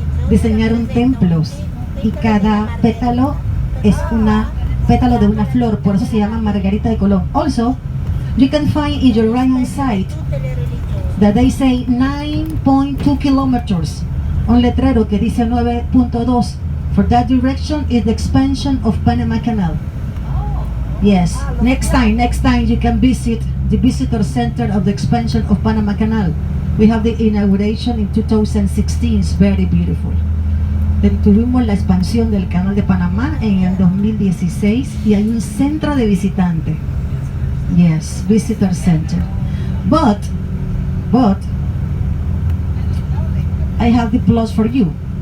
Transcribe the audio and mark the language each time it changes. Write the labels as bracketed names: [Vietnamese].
[Spanish] Diseñaron templos y cada pétalo es una pétalo de una flor, por eso se llama Margarita de Colón. [English] Also, you can find in your right hand side that they say 9.2 kilometers. [Spanish] Un letrero que dice 9.2. [English] For that direction is the expansion of Panama Canal. Yes, next time you can visit the visitor center of the expansion of Panama Canal. We have the inauguration in 2016, it's very beautiful. [Spanish] Tuvimos la expansión del canal de Panamá en el 2016 y hay un centro de visitantes. [English] Yes, visitor center. But I have the plus for you.